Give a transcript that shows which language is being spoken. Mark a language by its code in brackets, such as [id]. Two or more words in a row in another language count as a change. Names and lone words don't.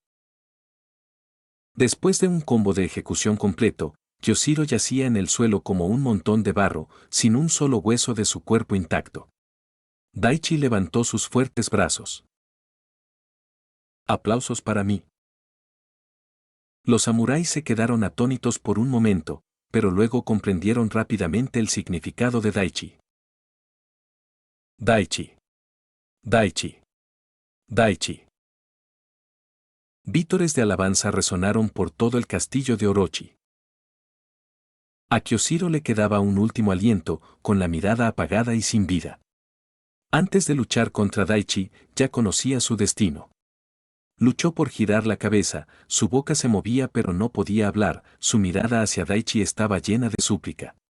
[es] Después de un combo de ejecución completo, Kyoshiro yacía en el suelo como un montón de barro, sin un solo hueso de su cuerpo intacto. Daichi levantó sus fuertes brazos. Aplausos para mí. Los samuráis se quedaron atónitos por un momento, pero luego comprendieron rápidamente el significado de Daichi. Daichi. Daichi. Daichi. Vítores de alabanza resonaron por todo el castillo de Orochi. A Kyoshiro le quedaba un último aliento, con la mirada apagada y sin vida. Antes de luchar contra Daichi, ya conocía su destino. Luchó por girar la cabeza, su boca se movía pero no podía hablar, su mirada hacia Daichi estaba llena de súplica.